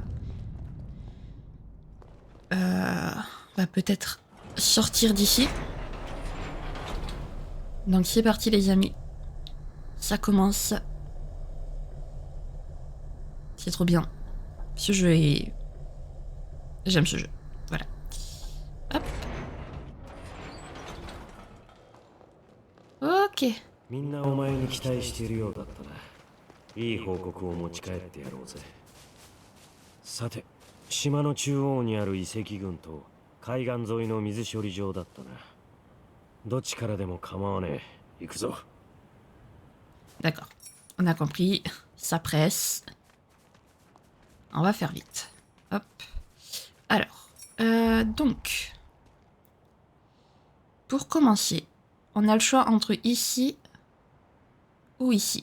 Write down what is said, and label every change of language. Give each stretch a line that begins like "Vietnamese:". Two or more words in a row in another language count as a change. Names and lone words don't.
French: sortir d'ici. Donc c'est parti les amis. Ça commence. C'est trop bien. Ce jeu est... J'aime ce jeu. Voilà. Hop. Ok.
Japanese: みんなお前に期待しているようだったな。いい報告を持ち帰ってやろうぜ。さて、島の中央にある遺跡群と海岸沿いの水処理場だったな。どっちからでも構わねえ。行くぞ。
French: D'accord. On a compris. Ça presse. On va faire vite. Hop. Alors. Donc. Pour commencer, on a le choix entre ici ou ici.